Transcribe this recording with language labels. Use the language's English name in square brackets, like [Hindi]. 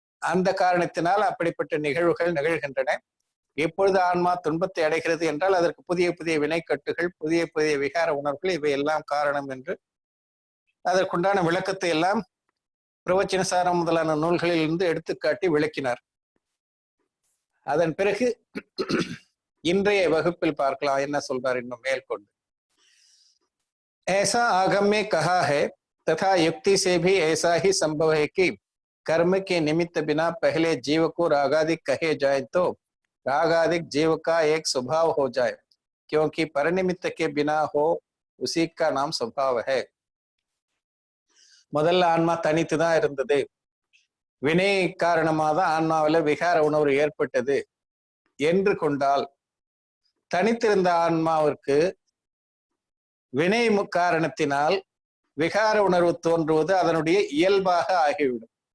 [Tamil] அந்த காரணத்தினால் அப்படிப்பட்ட நிகழ்வுகள் நிகழ்கின்றன. எப்பொழுது ஆன்மா துன்பத்தை அடைகிறது என்றால் அதற்கு புதிய வினைக்கட்டுகள், புதிய விகார உணர்வுகள், இவை எல்லாம் காரணம் என்று அதற்குண்டான விளக்கத்தை எல்லாம் பிரவச்சனசாரம் முதலான நூல்களில் இருந்து எடுத்துக்காட்டி விளக்கினார். அதன் பிறகு இன்றைய வகுப்பில் பார்க்கலாம் என்ன சொல்றார் இன்னும் மேற்கொண்டு. [Hindi] ऐसा आगम में कहा है तथा युक्ति से भी ऐसा ही संभव है कि कर्म के निमित्त बिना पहले जीव को रागादिक कहे जाए तो रागादिक जीव का एक स्वभाव हो जाए, क्योंकि परनिमित्त के बिना हो उसी का नाम स्वभाव है. [Tamil] முதல்ல ஆன்மா தனித்து தான் இருந்தது. வினை காரணமாக தான் ஆன்மாவில் விகார உணர்வு ஏற்பட்டது என்று கொண்டால், தனித்திருந்த ஆன்மாவிற்கு வினை காரணத்தினால் விகார உணர்வு தோன்றுவது அதனுடைய இயல்பாக ஆகிவிடும்.